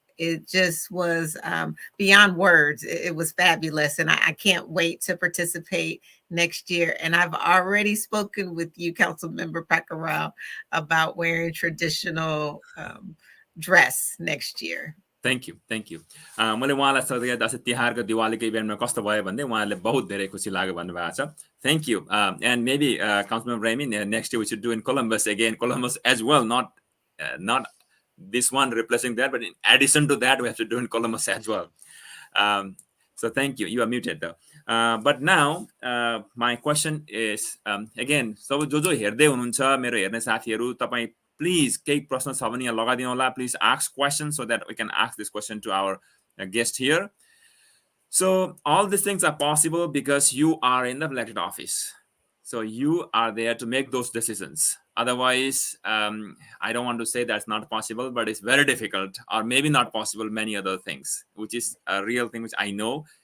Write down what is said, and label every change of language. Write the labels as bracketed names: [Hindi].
[English] It just was beyond words. It was fabulous. And I can't wait to participate next year. And I've already spoken with you, Councilmember Pacquiao, about wearing traditional dress next year. Thank you thank you [Nepali] मैले उहाँलाई सोधेँ दसैँ तिहारको दिवालीको इभेन्टमा कस्तो भयो भन्दै उहाँले बहुत धेरै खुसी लाग्यो भन्नुभएको छ [English] Thank you and maybe councillor Remy next year we should do in Columbus again Columbus as well not this one replacing that, but in addition to that we have to do in Columbus as well. So thank you. You are muted though. But now my question is again, so [Nepali] जो हेर्दै हुनुहुन्छ मेरो हेर्ने साथीहरु तपाई please केही प्रश्न छ भने यहाँ लगाइदिनु होला. [English] Please ask questions so that we can ask this question to our guest here. So all these things are possible because you are in the elected office. So you are there to make those decisions. Otherwise, I don't want to say that's not possible, but it's very difficult, or maybe not possible, many other things, which is a real thing which I know.